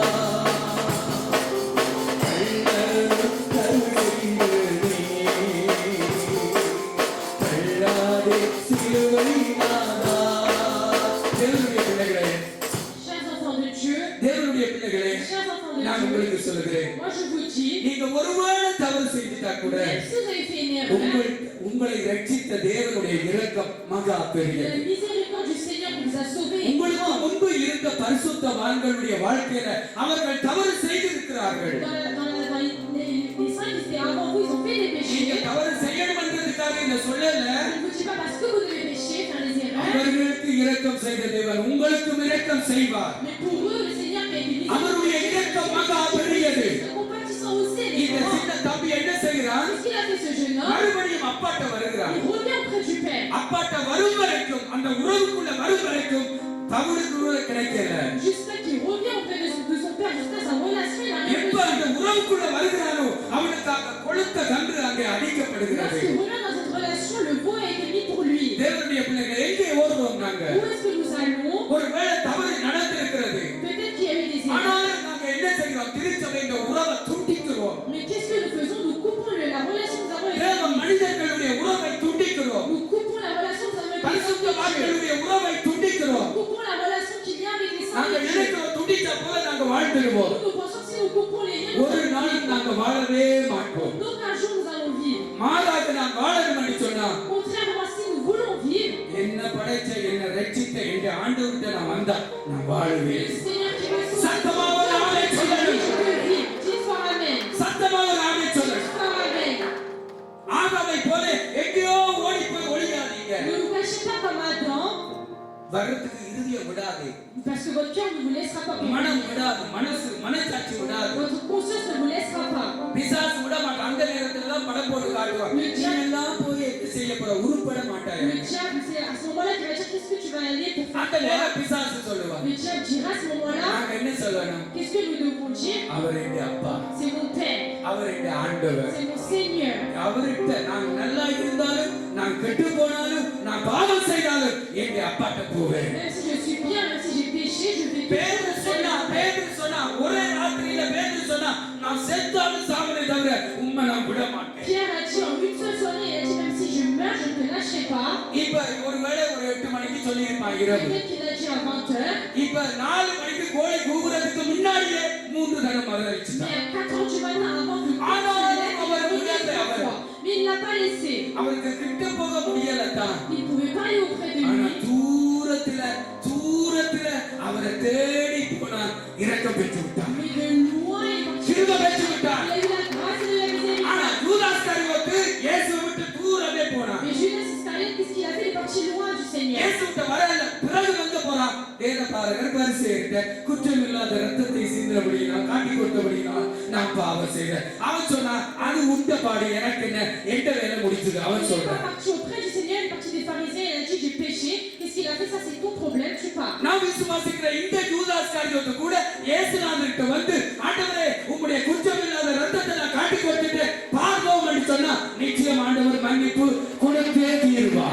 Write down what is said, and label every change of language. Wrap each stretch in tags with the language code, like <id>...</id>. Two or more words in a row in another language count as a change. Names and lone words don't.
<ta>கள்ளரும் கருள் செய்த நீ தள்ளாதே சிலுவை நாதா. தேவனுடைய பிள்ளைகளே,</ta> <fr>Chers enfants de Dieu,</fr> <ta>தேவனுடைய பிள்ளைகளே,</ta> <fr>chers enfants de</fr> <ta>நான்</ta> <fr>Dieu,</fr> <ta>உங்களுக்கு சொல்லுகிறேன்.</ta> <fr>moi je vous dis,</fr> <ta>நீங்க ஒருவேளை தவறு செய்துட்டா கூட</ta> <fr>même si vous avez fait une erreur,</fr> <ta>உங்களை ரட்சித்த தேவனுடைய இரக்கம் மகா</ta> <fr>la</fr> <ta>பெரியது.</ta> <fr>miséricorde du Seigneur qui vous a sauvés est</fr> <ta>உங்களுக்கு</ta> <fr>grande.</fr> <ta>முன்பு இருந்த பரிசுத்தவான்களுடைய வாழ்க்கையில அவர்கள் தவறு செய்திருக்கிறார்கள்.</ta> <fr>Dans les saints qui étaient avant vous, ils ont fait des</fr> <ta>நீங்க</ta> <fr>péchés.</fr> <ta>தவறு செய்யணும்ன்றதுக்காக இந்த சொல்லல.</ta> <fr>Je ne vous dis pas parce que vous devez pécher, faire les erreurs,</fr> <ta>அவர்களுக்கு இரக்கம் செய்த தேவன் உங்களுக்கும் இரக்கம் செய்வார்.</ta> <fr>mais pour eux, le Seigneur qui a été</fr> <ta>அவருடைய இரக்கம் மகா பெரியது.</ta> <fr>compatissant aussi, elle est</fr> <ta>இந்த</ta> <fr>grande.</fr> <ta>சின்ன தம்பி என்ன செய்கிறான்?</ta> <fr>Qu'est-ce qu'il a fait ce jeune homme?</fr> <ta>மறுபடியும் அப்பாட்ட வருகிறான்.</ta> <fr>Il revient auprès du Père.</fr> <ta>அப்பாட்ட வரும் வரைக்கும் அந்த உறவுக்குள்ள வரும் வரைக்கும் தவறு கூட கிடைக்கல.</ta> <fr>Jusqu'à qu'il revient auprès de son Père, jusqu'à relation, il a rien</fr> <ta>எப்ப</ta> <fr>reçu.</fr> <ta>அந்த உறவுக்குள்ள வருகிறானோ அவனுக்காக கொழுத்த கன்று அங்கே அடிக்கப்படுகிறது.</ta> <fr>Lorsqu'il revient dans cette relation, le veau a été mis pour lui.</fr> <ta>தேவனுடைய பிள்ளைகள் எங்கே ஓடுறோம் நாங்க?</ta> <fr>Où est-ce que nous allons?</fr> <ta>ஒருவேளை தவறு நடந்திருக்கிறது.</ta> <fr>Peut-être qu'il y a eu des erreurs.</fr> <ta>ஆனாலும் நாங்க என்ன செய்கிறோம்? திருச்சபை இந்த உறவை துண்டிக்கிறோம்.</ta> <fr>Mais qu'est-ce que nous faisons? Nous coupons la relation que nous avons</fr> <ta>தேவ</ta> <fr>avec</fr> <ta>மனிதர்களுடைய உறவை துண்டிக்கிறோம்.</ta> <fr>Nous coupons la relation que nous avons avec</fr> <ta>பரிசுத்த</ta> <fr>Dieu.</fr> <ta>வான்களுடைய உறவை துண்டிக்கிறோம்.</ta> <fr>Nous coupons la relation qu'il y a avec les saints</fr> <ta>நாங்க</ta> <fr>de Dieu.</fr> <ta>நினைக்கிறோம் துண்டிச்ச போல நாங்க வாழ்ந்துடுவோம்.</ta> <fr>Nous pensons que si nous coupons les liens,</fr> <ta>ஒரு நாளும் நாங்க வாழவே மாட்டோம்.</ta> <fr>donc un jour nous allons vivre.</fr> <ta>மாறாக நான் வாழணும்னு சொன்னா</ta> <fr>Contrairement, si nous voulons vivre,</fr> <ta>என்ன படைச்ச என்ன ரட்சித்த என்ற ஆண்டவர்கிட்ட நான் வந்தா நான் வாழுவேன்.</ta> <fr>le Seigneur qui me sauve,</fr> <ta>சத்தமாக ஒரு ஆமென்</ta> <fr>je</fr> <ta>சொல்லணும்.</ta> <fr>peux vivre. Dis fort Amen.</fr> <ta>சத்தமாக ஒரு ஆமென் சொல்லணும்.</ta> <fr>Dis fort Amen.</fr> <ta>ஆதாமை போல எங்கேயோ ஓடி போய் ஒளியாதீங்க.</ta> <fr>Ne vous cachez pas comme Adam,</fr> <ta>வரத்துக்கு இறுதியை விடாதே.</ta> <fr>parce que votre cœur ne vous laissera pas</fr> <ta>மனம்</ta> <fr>périr.</fr> <ta>விடாது, மனசாட்சி விடாது.</ta> <fr>Votre conscience ne vous laissera pas.</fr> <ta>பிசாசு விட மாட்டான். அந்த நேரத்துல தான் படம் போட்டு காட்டுவான். நீ எல்லாம் போய் என்ன செய்ய போற? உருப்பட மாட்டாய்.</ta> <fr>Le diable, c'est à ce moment-là qu'il va dire qu'est-ce que tu vas aller pour</fr> <ta>அந்த</ta> <fr>faire</fr> <ta>நேரம்</ta> <fr>quoi?</fr> <ta>பிசாசு சொல்லுவான்.</ta> <fr>Le diable dira à ce moment-là,</fr> <ta>நாங்க என்ன சொல்லணும்?</ta> <fr>qu'est-ce que nous devons dire?</fr> <ta>அவர் எங்க அப்பா,</ta> <fr>C'est mon Père,</fr> <ta>அவர் எங்க ஆண்டவர்.</ta> <fr>c'est mon Seigneur.</fr> <ta>அவர்கிட்ட நான் நல்லா இருந்தாலும் நான் கெட்டு போனாலும் நான் பாவம் செய்தாலும் எங்க அப்பாட்ட போவேன்.</ta> <fr>Même si je suis bien, même si j'ai péché, je vais</fr> <ta>பேதுரு சொன்னா ஒரே ராத்திரியில பேதுரு சொன்னா நான் செத்தாலும் சாவனை தவிர உண்மை நான் விட மாட்டேன்.</ta> <fr>Pierre a dit en une seule soirée, il a dit même si je meurs, je ne te lâcherai pas.</fr> <ta>இப்ப ஒருவேளை ஒரு 8 மணிக்கு சொல்லியிருப்பான் இரவு.</ta> <fr>Peut-être qu'il a dit à 20 heures.</fr> <ta>இப்ப 4 மணிக்கு கோழி கூவுறதுக்கு முன்னாடியே 3 தடவை</ta> <fr>Mais</fr> <ta>மறுதளிச்சுட்டான்.</ta> <fr>à 4 heures du matin, avant que Ah non, se lève, on va il a regarder remis après. 3 fois. Mais il ne l'a pas laissé.</fr> <ta>அவருக்கு கிட்ட போக முடியல தான்.</ta> <fr>Il ne pouvait pas aller auprès de</fr> <ta>ஆனா</ta> <fr>lui.</fr> <ta>தூரத்துல அவரை தேடி போனான். இரக்கம் பெற்று விட்டான்.</ta> <fr>Mais de loin, il est parti.</fr> <ta>கிருபை பெற்று விட்டான்.</ta> <fr>Il a eu la grâce et de la miséricorde.</fr> <ta>ஆனா யூதாஸ் இஸ்காரியோத்து இயேசுவை விட்டு தூரமே போனான். Mais Judas Iscariote, qu'est-ce qu'il a fait? Il est parti loin du Seigneur. இயேசுவிட்ட வரல. பிறகு வந்து போறான். வேதபாரகர் பரிசேயர்கிட்ட குற்றமில்லாத இரத்தத்தை சிந்தினபடியினால் காட்டி கொடுத்தபடியினால் நான் பாவம் செய்தேன். அவன் சொன்னான் அது உண்ட பாடு எனக்கு என்ன எந்த வேலை முடிச்சது அவன்</ta> <fr>Il n'est</fr> <ta>சொல்றான்.</ta> <fr>pas parti auprès du Seigneur, il est parti des pharisiens, il a dit j'ai péché. Qu'est-ce qu'il a fait? Ça c'est ton problème, tu pars.</fr> <ta>நான் விசுவாசிக்கிற இந்த யூதாஸ் இஸ்காரியோத்து கூட இயேசுநாதர்கிட்ட வந்து ஆண்டவரே உம்முடைய குற்றமில்லாத இரத்தத்தை நான் காட்டி கொடுத்துட்டு பார்வோம் என்று சொன்னா நிச்சயம் ஆண்டவர் மன்னிப்பு கொடுத்தே தீருவார்.</ta>